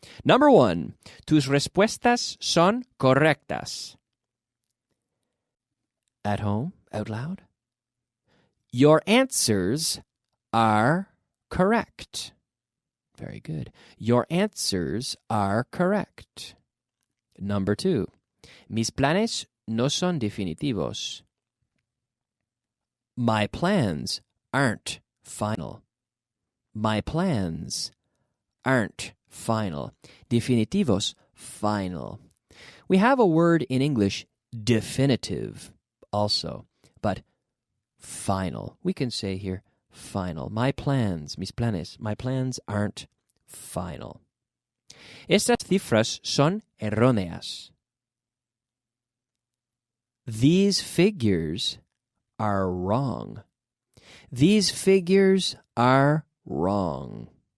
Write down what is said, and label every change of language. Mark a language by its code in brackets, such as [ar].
[en] Number 1, [es] tus respuestas son correctas. [en] At home, out loud. Your answers are correct. Very good. Your answers are correct. Number 2, [es] mis planes no son definitivos. [en] My plans aren't final. My plans aren't final. Definitivos, final. We have a word in English, definitive, also, but final. We can say here, final. My plans, [es] mis planes, [en] my plans aren't final. [es] Estas cifras son erróneas. [en] These figures are wrong. These figures are wrong.